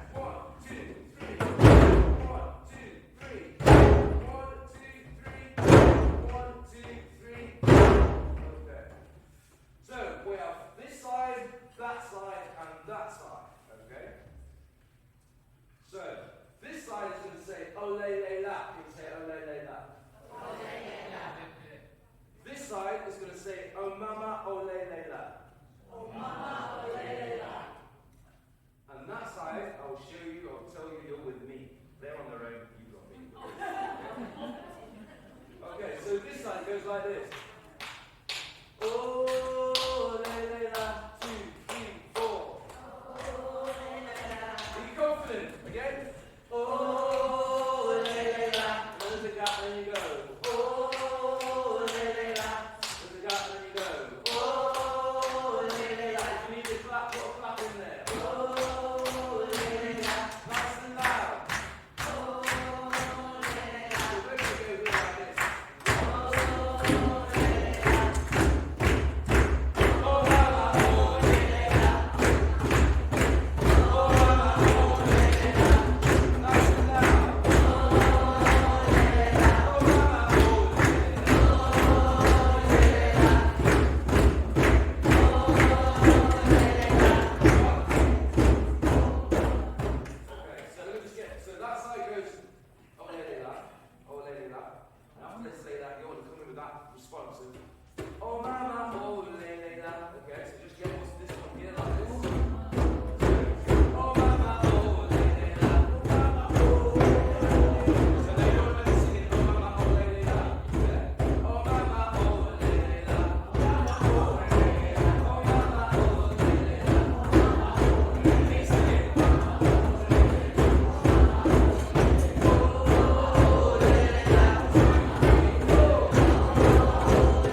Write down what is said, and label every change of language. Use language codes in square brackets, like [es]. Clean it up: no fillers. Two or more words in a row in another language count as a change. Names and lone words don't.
[en] 1, 2, 3. 1, 2, 3. 1, 2, 3. 1, 2, 3. Okay. So we have this side, that side, and that side. Okay. So this side is going to say ole le la. Can you say ole le la? Ole le la. This side is going to say oh mama ole le la. Oh mama ole le la. And that side, I will show you. I'll tell you you're with me. They're on their own. You got me. Okay. So this side goes like this. Oh le le la. 2, 3, 4. Oh le le la. Are you confident? Again. Oh, le le la. There's a gap, then you go. Oh, le le la. There's a gap, then you go. Oh, le le la. If you need to clap, put a clap in there. Oh, le le la. Nice and loud. Oh, le le la. So we're going to go like this. Oh, le le la. Oh, la la. Oh, le le la. Oh, la la. Oh, le le la. Nice and loud. So that side goes, oh lady la, oh lady la. And after they say that, you want to come in with that response. Oh mama, oh lady la. Okay, so just get this one here like this. Oh mama, oh lady la. Oh mama, oh lady la. So they don't let us sing it, oh mama, oh lady la. Yeah. Oh mama, oh lady la. Oh mama, oh lady la. Oh mama, oh lady la. Oh mama, oh lady la. Sing it. Oh,